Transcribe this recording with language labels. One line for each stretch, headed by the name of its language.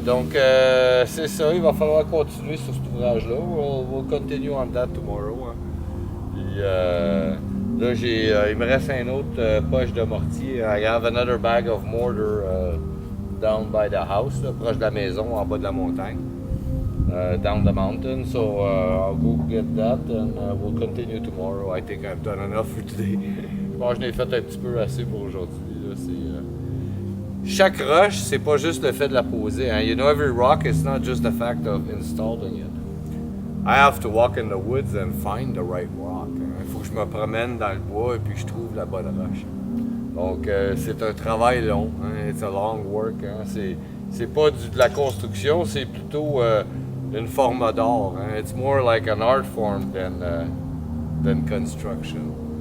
French: Donc, c'est ça, il va falloir continuer sur cet ouvrage-là.
English: We'll continue on that tomorrow. Hein.
French: Puis, là, il me reste un autre poche de mortier.
English: I have another bag of mortar down by the house,
French: là, proche de la maison, en bas de la montagne.
English: Down the mountain. So I'll go get that and we'll continue tomorrow. I think I've done enough for today.
French: Je pense que je n'ai fait un petit peu assez pour aujourd'hui. Chaque roche, c'est pas juste le fait de la poser.
English: Hein. You know, every rock, it's not just the fact of installing it. I have to walk in the woods and find the right rock.
French: Il faut que je me promène dans le bois et puis que je trouve la bonne roche. Donc, c'est un travail long. Hein.
English: It's a long work.
French: Hein. C'est pas de la construction, c'est plutôt une forme d'art. Hein.
English: It's more like an art form than construction.